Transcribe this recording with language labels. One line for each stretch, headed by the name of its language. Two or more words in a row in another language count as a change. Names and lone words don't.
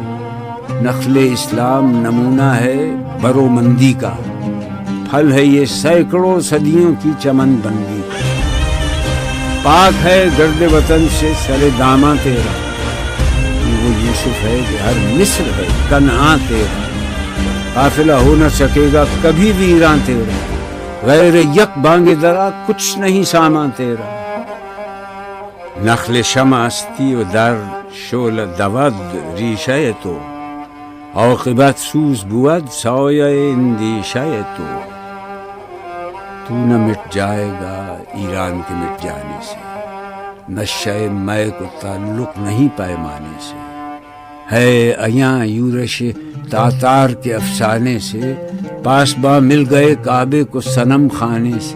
Urdu: نخل اسلام نمونہ ہے برومندی کا، پھل ہے یہ سینکڑوں صدیوں کی چمن بندی. پاک ہے گرد وطن سے سر داماں تیرا، وہ یوسف ہے کہ ہر مصر ہے کنعان تیرا. قافلہ ہو نہ سکے گا کبھی ویران تیرا، غیر یک بانگ درا کچھ نہیں سامان تیرا.
Persian: نخل شمع استی و در شعل دود ریشہ تو، عاقبت سوز بود سایہ اندیشہ تو.
Urdu: تو نہ مٹ جائے گا ایران کے مٹ جانے سے، نشہ مے کو تعلق نہیں پیمانے سے. ہے ایاں یورش تاتار کے افسانے سے، پاسباں مل گئے کعبے کو صنم خانے سے.